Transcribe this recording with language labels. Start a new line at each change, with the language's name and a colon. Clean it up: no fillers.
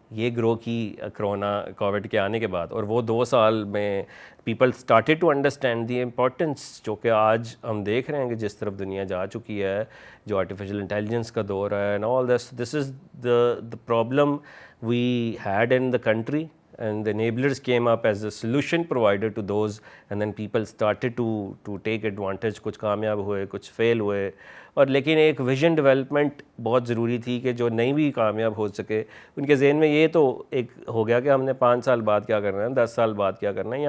Urdu: یہ گرو کی corona Covid کے آنے کے بعد, اور وہ 2 سال میں
English: people started to understand the importance,
Urdu: جو کہ آج ہم دیکھ رہے ہیں کہ جس طرف دنیا جا چکی ہے, جو آرٹیفیشیل انٹیلیجنس کا دور ہے,
English: And all this is the problem we had in the country. And the enablers came up as a solution provider to those, and then people started to take advantage.
Urdu: کچھ کامیاب ہوئے, کچھ فیل ہوئے, اور لیکن ایک ویژن ڈیولپمنٹ بہت ضروری تھی کہ جو نہیں بھی کامیاب ہو سکے ان کے ذہن میں یہ تو ایک ہو گیا کہ ہم نے 5 سال بعد کیا کرنا ہے, 10 سال بعد کیا کرنا ہے.